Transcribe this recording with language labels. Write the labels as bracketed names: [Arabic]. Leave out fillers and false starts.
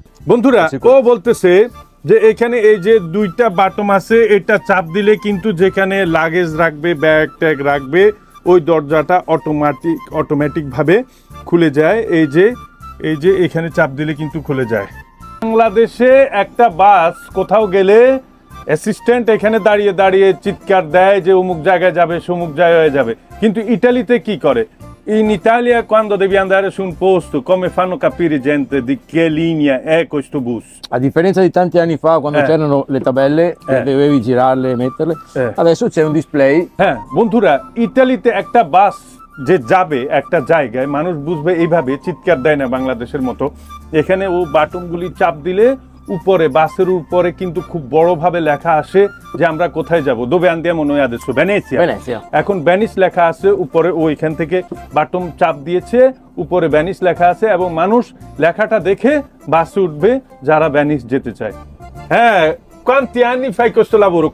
[Bangla] বন্ধুরা, ও বলতেছে যে এখানে এই যে দুইটা বাটন আছে, এটা চাপ দিলে কিন্তু যেখানে লাগেজ রাখবে, ব্যাগ ট্যাগ রাখবে, ওই দরজাটা অটোমেটিক ভাবে খুলে যায়। এই যে এখানে চাপ দিলে কিন্তু খুলে যায়। বাংলাদেশে একটা বাস কোথাও গেলে অ্যাসিস্ট্যান্ট এখানে দাঁড়িয়ে দাঁড়িয়ে চিৎকার দেয় যে অমুক জায়গায় যাবে, সমুক জায়গায় যাবে। কিন্তু ইটালিতে কি করে, [Italian] In Italia, quando devi andare su un posto, come fanno a capire gente di che linea è questo bus? A differenza di tanti anni fa, quando c'erano le tabelle, dovevi girarle e metterle, adesso c'è un display. [Bangla] বন্ধুরা ইতালিতে একটা বাস যে যাবে একটা জায়গায় মানুষ বুঝবে এইভাবে, চিৎকার দেয় না বাংলাদেশের মতো। এখানে ও বাটনগুলি চাপ দিলে উপরে বাসের উপরে কিন্তু খুব বড়ভাবে লেখা আসে যে আমরা কোথায় যাব। [Italian] দোবে আন্দিয়া [Bangla] মনে হয় আদেশ ভেনেসিয়া। এখন ভেনিস লেখা আছে উপরে, ও এখান থেকে বাটন চাপ দিয়েছে, উপরে ভেনিস লেখা আছে এবং মানুষ লেখাটা দেখে বাসে উঠবে যারা ভেনিস যেতে চায়। [Italian] হ্যাঁ, quanti anni fai questo lavoro?